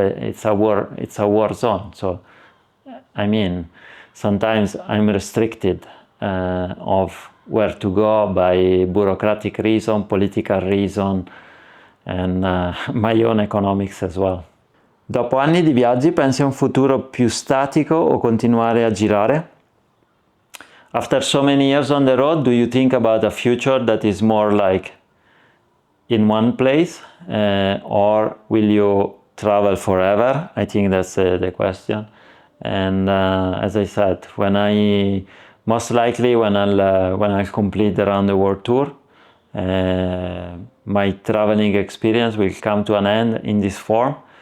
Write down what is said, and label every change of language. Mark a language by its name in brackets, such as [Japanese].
[English] But it's a war zone. So I mean, sometimes I'm restricted of where to go by bureaucratic reason, political reason, and my own economics as well. [Italian] Dopo anni di viaggi, pensi a un futuro più statico o continuare a girare? [English] After so many years on the road, do you think about a future that is more like in one place, or will you travel forever? I think that's the question. And as I said, most likely when I'll complete the round the world tour, my traveling experience will come to an end in this form.